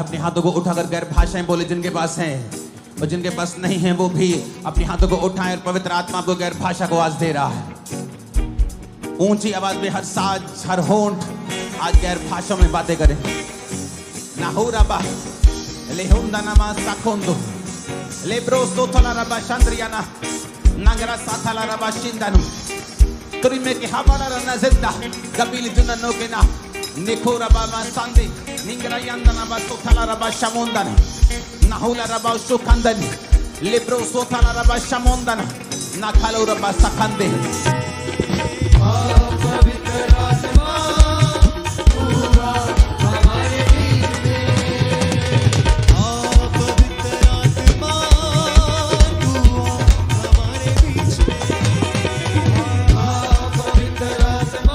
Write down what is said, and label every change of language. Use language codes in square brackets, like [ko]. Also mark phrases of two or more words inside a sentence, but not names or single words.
[hi] अपने हाथों को उठाकर गैर भाषाएं बोले जिनके पास हैं, और जिनके पास नहीं है वो भी अपने हाथों को उठाएं और पवित्र आत्मा को गैर भाषा को आज दे रहा है। ऊंची आवाज में हर साज, हर होंठ आज गैर भाषाओं में बातें करें। नाहुराबा लेहुंदानामा साकोंदो लेब्रोस्तो थलाराबा शांद्रियाना नागरा साथालाराबा शिंदानु तुरिमे के हमारा नज़िंदा कबील जुननो के ना निखोराबा सांदे निंगरा यांदनाबा सोथालाराबा शामोंदाना नाहुला रबा सुखंदन लिब्रो सोथाला रबा शमोंदन नाखालो रबा सखंदे। पवित्र आत्मा हुआ हमारे बीच में, पवित्र आत्मा हुआ हमारे बीच में, पवित्र आत्मा